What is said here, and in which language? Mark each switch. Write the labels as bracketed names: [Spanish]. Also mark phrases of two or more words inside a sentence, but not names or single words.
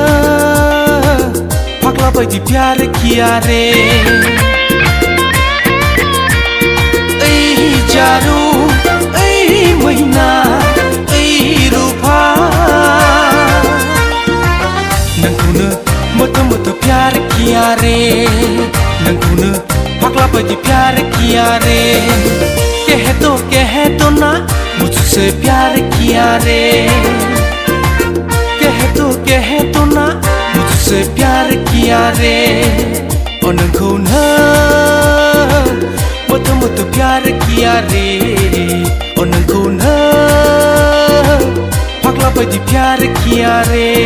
[Bodo] फाग्ला बायदि [Hindi] प्यार किया रे [Bodo] ओइ जारु ओइ मैना ओइ रूपा नोंखौनो मोथो मोथो [Hindi] प्यार किया रे [Bodo] नोंखौनो फाग्ला बायदि [Hindi] प्यार किया रे कह तो ना मुझसे प्यार किया रे कह तो ना मुझसे प्यार किया रे [Bodo] नोंखौ ना मोथो मोथो [Hindi] प्यार किया रे [Bodo] नोंखौ ना फाग्ला बायदि [Hindi] प्यार किया रे